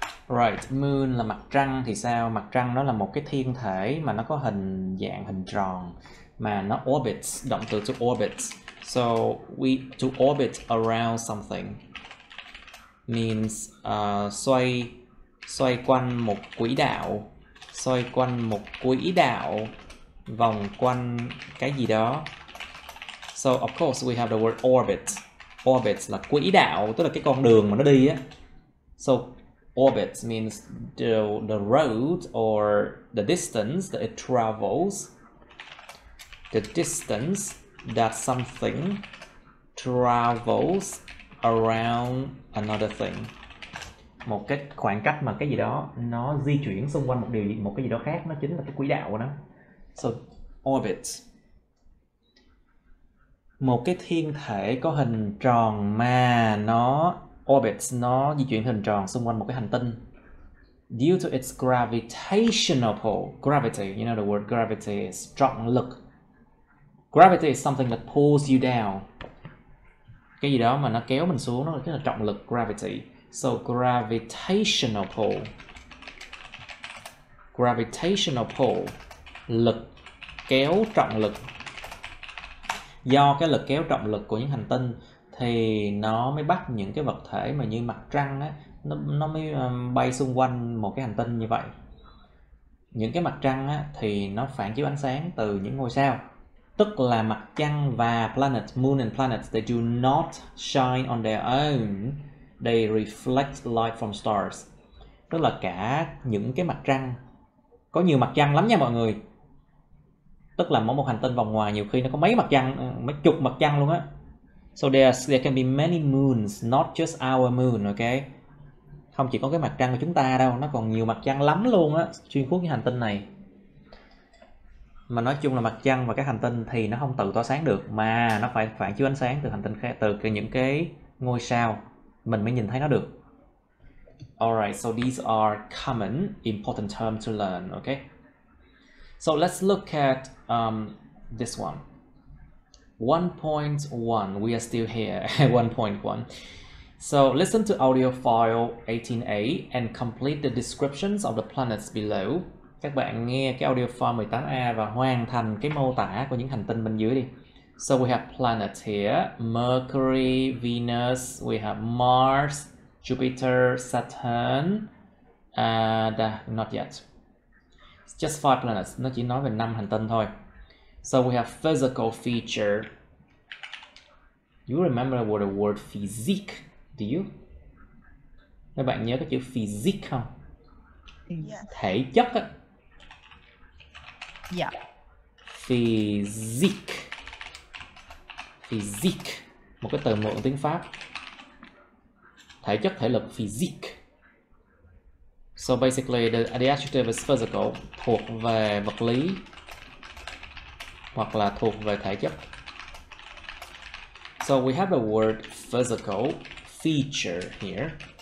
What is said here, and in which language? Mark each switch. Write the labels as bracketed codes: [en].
[vi] Right, moon là mặt trăng thì sao? Mặt trăng nó là một cái thiên thể mà nó có hình dạng hình tròn mà nó orbits, động từ to orbit. [en] So to orbit around something means [vi] xoay quanh một quỹ đạo, vòng quanh cái gì đó. [en] So of course we have the word orbit. [vi] Orbit là quỹ đạo, tức là cái con đường mà nó đi á. [en] So orbit means the road or the distance that it travels. The distance that something travels around another thing. [vi] Một cái khoảng cách mà cái gì đó nó di chuyển xung quanh một cái gì đó khác, nó chính là cái quỹ đạo của nó. [en] So orbit. [vi] Một cái thiên thể có hình tròn mà nó orbits, nó di chuyển hình tròn xung quanh một cái hành tinh. [en] Due to its gravitational pull. Gravity, you know the word gravity is trọng lực. Gravity is something that pulls you down. [vi] Cái gì đó mà nó kéo mình xuống, nó là trọng lực, gravity. [en] So gravitational pull. [vi] Gravitational pull, lực kéo trọng lực. Do cái lực kéo trọng lực của những hành tinh thì nó mới bắt những cái vật thể mà như mặt trăng á, nó mới bay xung quanh một cái hành tinh như vậy. Những cái mặt trăng á, thì nó phản chiếu ánh sáng từ những ngôi sao. Tức là mặt trăng và planet, [en] moon and planets, they do not shine on their own. They reflect light from stars. [vi] Tức là cả những cái mặt trăng, có nhiều mặt trăng lắm nha mọi người. Tức là mỗi một hành tinh vòng ngoài nhiều khi nó có mấy mặt trăng, mấy chục mặt trăng luôn á. [en] So there can be many moons, not just our moon, okay? [vi] Không chỉ có cái mặt trăng của chúng ta đâu, nó còn nhiều mặt trăng lắm luôn á, xuyên suốt cái hành tinh này. Mà nói chung là mặt trăng và các hành tinh thì nó không tự tỏa sáng được, mà nó phải phản chiếu ánh sáng từ hành tinh khác, từ những cái ngôi sao mình mới nhìn thấy nó được. [en] Alright, so these are common important terms to learn, okay? So let's look at this one. 1.1, we are still here at 1.1. So listen to audio file 18A and complete the descriptions of the planets below. [vi] Các bạn nghe cái audio file 18A và hoàn thành cái mô tả của những hành tinh bên dưới đi. [en] So we have planets here: Mercury, Venus, we have Mars, Jupiter, Saturn, and not yet. It's just 5 planets. [vi] Nó chỉ nói về 5 hành tinh thôi. [en] So we have physical feature. You remember what the word physique? Do you? [vi] Các bạn nhớ cái chữ physique không? [en] Yes. [vi] Thể chất á. [en] Yeah. Physique. Physique. [vi] Một cái từ mượn tiếng Pháp. Thể chất, thể lực, physique. [en] So basically the adjective is physical, [vi] thuộc về vật lý hoặc là thuộc về thể chất. [en] So we have the word physical feature here.